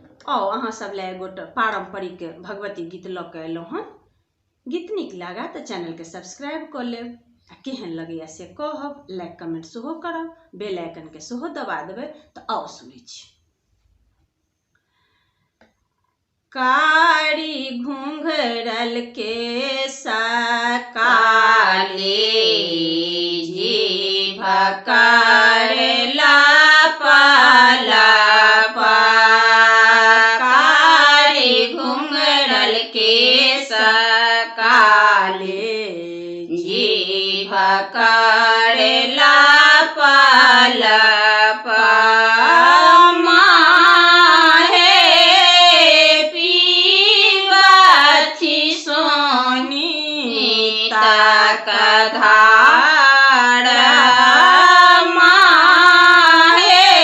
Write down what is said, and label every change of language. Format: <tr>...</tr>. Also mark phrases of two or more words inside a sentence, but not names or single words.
<mai>आओ अहाँ सब ले एगोटा पारंपरिक भगवती गीत ल के अयलहुँ हन। गीत नीक लागा तो चैनल के सब्सक्राइब कर लेब, केहन लगैया से कहब,</mai> <en>like comment</en> <mai>सेहो करब,</mai> <en>bell icon</en> <mai>के सेहो दबा देबै। तो आओ सुनै छी। कारी घुंघरल के काली जीभ करेला पाला कारी घुंघरल के काली जीभ करेला पाला धार माहे</mai>